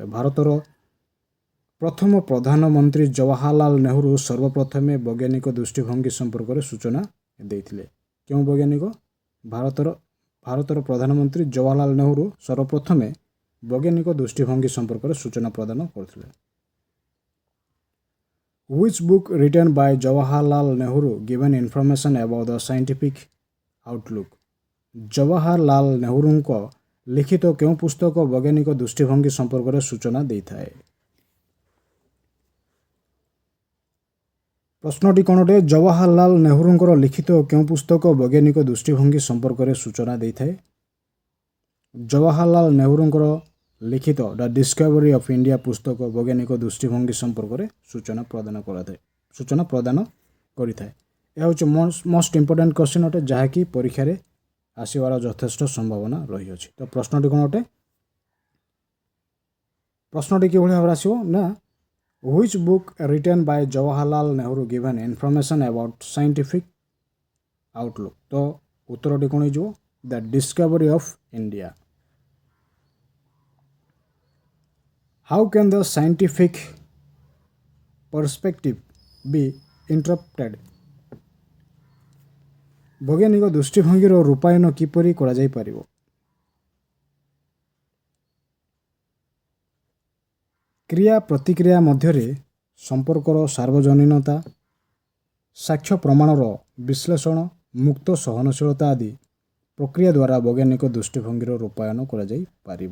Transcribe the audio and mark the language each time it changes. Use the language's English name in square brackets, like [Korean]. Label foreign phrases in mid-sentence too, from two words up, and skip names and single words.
[Odia] ଭାରତର ପ୍ରଥମ ପ୍ରଧାନମନ୍ତ୍ରୀ ଜବାହରଲାଲ ନେହେରୁ ସର୍ବପ୍ରଥମେ ବୈଜ୍ଞାନିକ ଦୃଷ୍ଟିଭଙ୍ଗୀ ସମ୍ପର୍କରେ ସୂଚନା ଦେଇଥିଲେ। କେଉଁ ବୈଜ୍ଞାନିକ? ଭାରତର ପ୍ରଧାନମନ୍ତ୍ରୀ ଜବାହରଲାଲ ନେହେରୁ ସର୍ବପ୍ରଥମେ ବୈଜ୍ଞାନିକ ଦୃଷ୍ଟିଭଙ୍ଗୀ ସମ୍ପର୍କରେ ସୂଚନା ପ୍ରଦାନ କରିଥିଲେ। [English] Which book written by Jawaharlal Nehru given information about the scientific outlook? [Odia] ଜବାହରଲାଲ ନେହେରୁଙ୍କ ଲିଖିତ କେଉଁ ପୁସ୍ତକ ବୈଜ୍ଞାନିକ ଦୃଷ୍ଟିଭଙ୍ଗୀ ସମ୍ପର୍କରେ ସୂଚନା ଦେଇଥାଏ? ପ୍ରଶ୍ନଟି କ'ଣ ଅଟେ? ଜବାହରଲାଲ ନେହେରୁଙ୍କର ଲିଖିତ କେଉଁ ପୁସ୍ତକ ବୈଜ୍ଞାନିକ ଦୃଷ୍ଟିଭଙ୍ଗୀ ସମ୍ପର୍କରେ ସୂଚନା ଦେଇଥାଏ? ଜବାହରଲାଲ ନେହେରୁଙ୍କର ଲିଖିତ ଦ ଡିସ୍କଭରି ଅଫ୍ ଇଣ୍ଡିଆ ପୁସ୍ତକ ବୈଜ୍ଞାନିକ ଦୃଷ୍ଟିଭଙ୍ଗୀ ସମ୍ପର୍କରେ ସୂଚନା ପ୍ରଦାନ କରିଥାଏ। ଏହା ହେଉଛି [English] most important question [Odia] ଅଟେ, ଯାହାକି ପରୀକ୍ଷାରେ ଆସିବାର ଯଥେଷ୍ଟ ସମ୍ଭାବନା ରହିଅଛି। ତ ପ୍ରଶ୍ନଟି କ'ଣ ଅଟେ? ପ୍ରଶ୍ନଟି କିଭଳି ଭାବରେ ଆସିବ ନା [English] Which book written by Jawaharlal Nehru given information about scientific outlook? [Odia] ତ ଉତ୍ତରଟି କ'ଣ ହେଇଯିବ? ଦ ଡିସ୍କଭରି ଅଫ୍ ଇଣ୍ଡିଆ। [English] How can the scientific perspective be interpreted? [Odia] ବୈଜ୍ଞାନିକ ଦୃଷ୍ଟିଭଙ୍ଗୀର ରୂପାୟନ କିପରି କରାଯାଇପାରିବ? କ୍ରିୟା ପ୍ରତିକ୍ରିୟା ମଧ୍ୟରେ ସମ୍ପର୍କର ସାର୍ବଜନୀନତା, ସାକ୍ଷ୍ୟ ପ୍ରମାଣର ବିଶ୍ଳେଷଣ, ମୁକ୍ତ ସହନଶୀଳତା ଆଦି ପ୍ରକ୍ରିୟା ଦ୍ୱାରା ବୈଜ୍ଞାନିକ ଦୃଷ୍ଟିଭଙ୍ଗୀର ରୂପାୟନ କରାଯାଇପାରିବ।